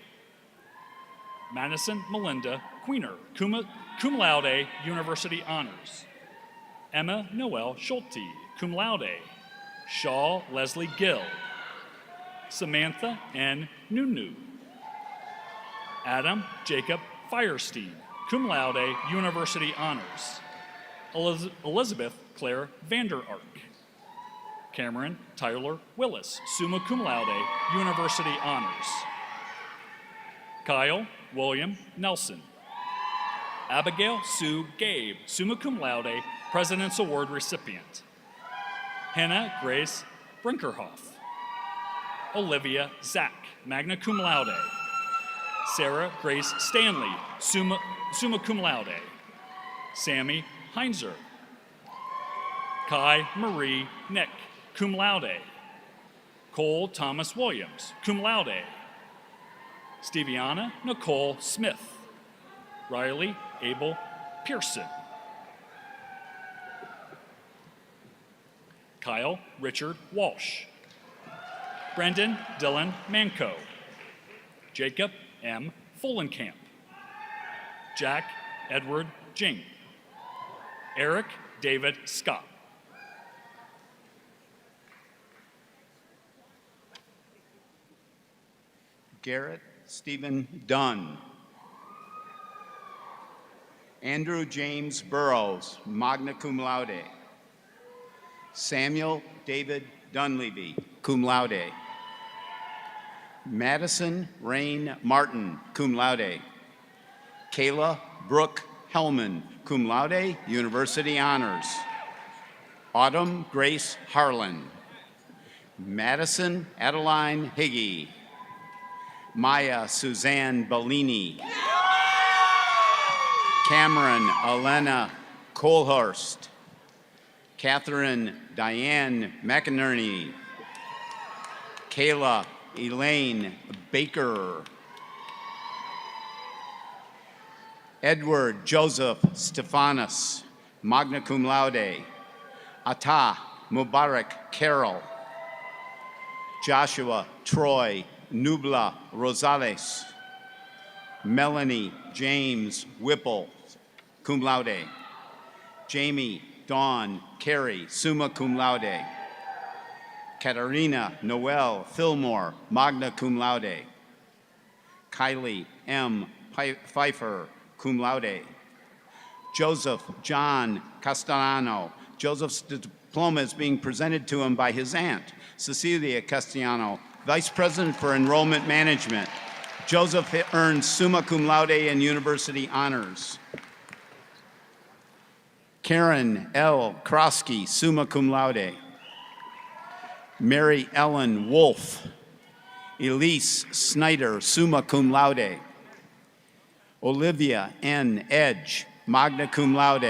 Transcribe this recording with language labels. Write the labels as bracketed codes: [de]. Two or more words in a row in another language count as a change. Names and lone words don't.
[en] Madison Melinda Queener, [la] cum laude, [en] University Honors. Emma Noel Schulte, [la] cum laude. [en] Shaw Leslie Gill. Samantha N. Nunu. Adam Jacob Firestein, [la] cum laude, [en] University Honors. Elizabeth Claire Vander Ark. Cameron Tyler Willis, [la] summa cum laude, [en] University Honors. Kyle William Nelson. Abigail Sue Gabe, [la] summa cum laude, [en] President's Award recipient. Hannah Grace Brinkerhoff. Olivia Zach, [la] magna cum laude. [en] Sarah Grace Stanley, [la] summa cum laude. [en] Sammy Heinzer. Kai Marie Nick, [la] cum laude. [en] Cole Thomas Williams, [la] cum laude. [en] Steviana Nicole Smith. Riley Abel Pearson. Kyle Richard Walsh. Brendan Dylan Manco. Jacob M. Fullenkamp. Jack Edward Jing. Eric David Scott. Garrett Stephen Dunn. Andrew James Burrows, [la] magna cum laude. [en] Samuel David Dunleavy, [la] cum laude. [en] Madison Rain Martin, [la] cum laude. [en] Kayla Brooke Hellman, [la] cum laude, [en] University Honors. Autumn Grace Harlan. Madison Adeline Higgy. Maya Suzanne Bellini. Cameron Elena Colhurst. Catherine Diane McInerney. Kayla Elaine Baker. Edward Joseph Stephanus, [la] magna cum laude. [en] Ata Mubarak Carroll. Joshua Troy Nubla Rosales. Melanie James Whipple, [la] cum laude. [en] Jamie Dawn Carey, [la] summa cum laude. [en] Katarina Noel Fillmore, [la] magna cum laude. [en] Kylie M. Pfeiffer, [la] cum laude. [en] Joseph John Castellano. Joseph's diploma is being presented to him by his aunt, Cecilia Castellano, Vice President for Enrollment Management. Joseph earned [la] summa cum laude [en] and university honors. Karen L. Krosky, [la] summa cum laude. [en] Mary Ellen Wolf. Elise Snyder, [la] summa cum laude. [en] Olivia N. Edge, [la] magna cum laude.